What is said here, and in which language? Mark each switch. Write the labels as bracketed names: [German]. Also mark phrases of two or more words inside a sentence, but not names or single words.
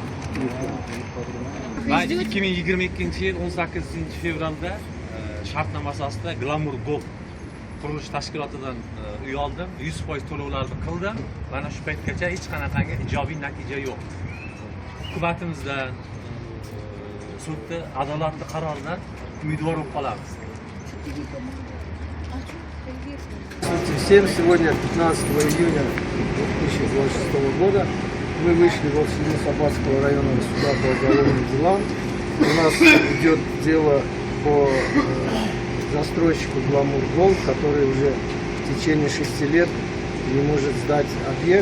[Uzbek] Men 2022-yil 18-fevralda shartnoma asosida Glamour Gold qurilish tashkilotidan uy oldim. 100% to'lovlarni qildim. Mana shu paytgacha hech qanaqangi ijobiy natija yo'q. Hukumatimizdan, sudda adolatli qarordan umidvor bo'lib qolamiz. [Russian] Всем сегодня 15 июня 2026 года мы вышли в Сабатского районного суда по уголовным делам. У нас идет дело по застройщику Glamour Gold, который уже в течение 6 лет не может сдать объект.